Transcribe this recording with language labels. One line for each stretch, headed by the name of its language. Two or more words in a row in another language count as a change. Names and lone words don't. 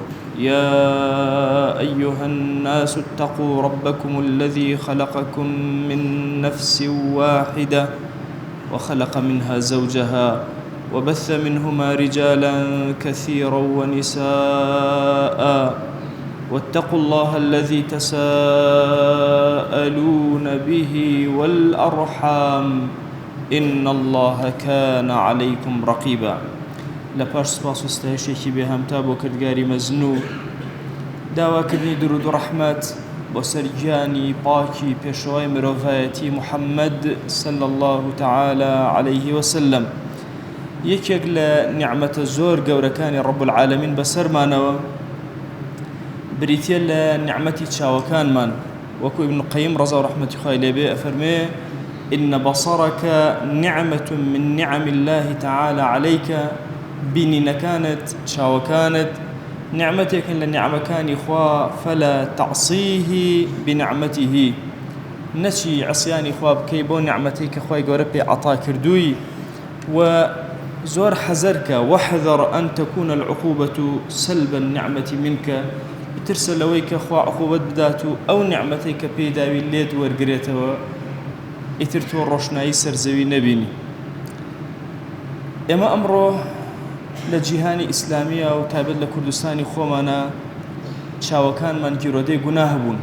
Arabic: يا أيها الناس اتقوا ربكم الذي خلقكم من نفس واحدة وخلق منها زوجها وبث منهما رجالا كثيرا ونساء، واتقوا الله الذي تساءلون به والأرحام إن الله كان عليكم رقيبا.
Central Kurdish: لپاش سپاس و ستایشێکی بێهەمتا بۆ کردگاری مەزنوو، داواکردنی درود و ڕەحمەت بۆ سەرگیانی پاکی پێشەوای مرۆڤایەتی محەممەد
Arabic: صلی الله تعالى عليه وسلم.
Central Kurdish: یەکێک لە نیعمەتە زۆر گەورەکانی
Arabic: رب العالمین
Central Kurdish: بەسەرمانەوە بریتیە لە نیعمەتی چاوەکانمان. وەکو ابن القیم ڕەزا و ڕەحمەتی خوای لێبێ ئەفەرمێ:
Arabic: إن بصرك نعمة من نعم الله تعالى عليك.
Central Kurdish: بینینە كانت چاوەکانت نعمتێکن لە نعمەکانی خوا،
Arabic: فلا تعصيه بنعمته.
Central Kurdish: نەچی عسیانی خوا بکەی بۆ نعمەتەی کە خوای گەورە پێ عەتا کردووی، و زۆر حەزەرکە
Arabic: وەحذەر ئەن تەکونە العقوبەة سلب النعمة منك.
Central Kurdish: بترسە لەوەی کە خوا عقوبەت بدات و ئەو نعمەتەی کە پێی داوی لێت وەرگرێتەوە، ئیتر تۆ ڕۆشنایی سەرزەوی نەبینی. ئێمە ئەمڕۆ لە جیهانی ئیسلامیە و تایبەت لە کوردستانی خۆمانە چاوەکانمان گیرۆدەی گوناه بوون.